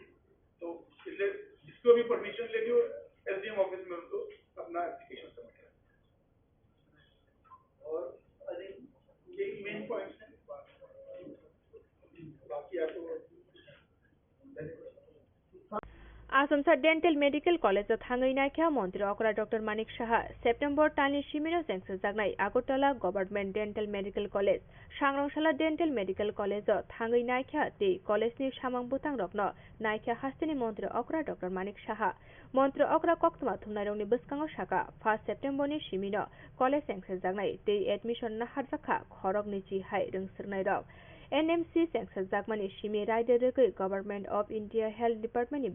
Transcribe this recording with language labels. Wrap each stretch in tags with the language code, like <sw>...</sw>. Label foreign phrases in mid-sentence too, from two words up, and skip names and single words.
<hi>तो इसलिए जिसको भी परमिशन लेगी वो</hi> <en>SDM office</en> <hi>में उनको अपना एप्लीकेशन सबमिट करें। और</hi> <en>I think</en> <hi>यही</hi> <en>main points</en> <hi>हैं, बाकी आपको</hi> <trp>आसामसा</trp> <en>dental medical college</en> <trp>थाङै नायख्या मन्त्री अकरा डक्टर मानिक साहा सेप्टेम्बर टालनि सिमिनो जेंसो जागनाय आगरतला गभर्नमेन्ट</trp> <en>dental medical college</en> <trp>सांग्रांशाला डेन्टल मेडिकल कलेज थाङै नायख्या ते कलेजनि सामां बुतां रक्न नायख्या हास्तिनि मन्त्री अकरा डक्टर मानिक साहा मन्त्री अकरा कक्तमा थुमनायरंनि बसकाङाव साका 1 सेप्टेम्बरनि सिमिनो कलेज जेंसो जागनाय ते एडमिशन नाहारजाखा खरगनि जिहाय रोंसोरनाय रक एनएमसी सेंसर जागमानि सिमी रायदो रोगै</trp> <en>Government of India health</en> <trp>डिपार्टमेन्टनि</trp>